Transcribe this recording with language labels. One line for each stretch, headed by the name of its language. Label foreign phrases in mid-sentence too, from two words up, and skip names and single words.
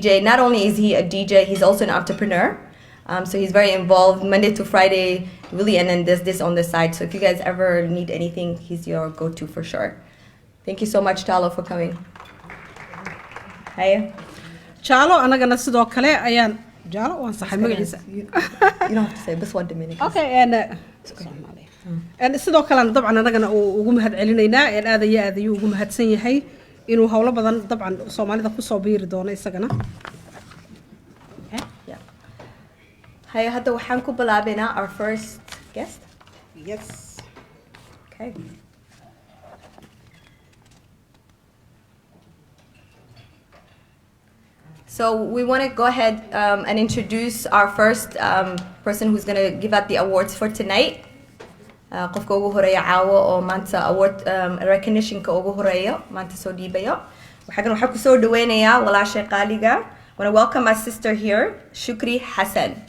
English: Not only is he a DJ, he's also an entrepreneur. So he's very involved Monday to Friday, really, and then there's this on the side. So if you guys ever need anything, he's your go-to for sure. Thank you so much, Chalo, for coming. Hi. Chalo,
Somali: anagana sidoo kale ayaan Chalo waan saxay magaciisa.
English: You don't have to say this one Dominican. Okay, and
Somali: sidoo kale dabcan anagana ugu mahad celinaynaa aad iyo aad ayuu ugu mahadsan yahay inuu hawlo badan dabcan Soomaalida ku soo biiri doono isagana. Hi, hadda waxaan ku bilaabaynaa
English: our first guest. Yes. Okay. So we want to go ahead and introduce our first person who's going to give out the awards for tonight.
Somali: Qofka ugu horeeya caawa oo maanta
English: award recognition-ka
Somali: ugu horeeya maanta soo dhiibayo. waxaan ku soo dhaweynayaa walaashay qaaliga.
English: I want to welcome my sister here, Shukri Hassan.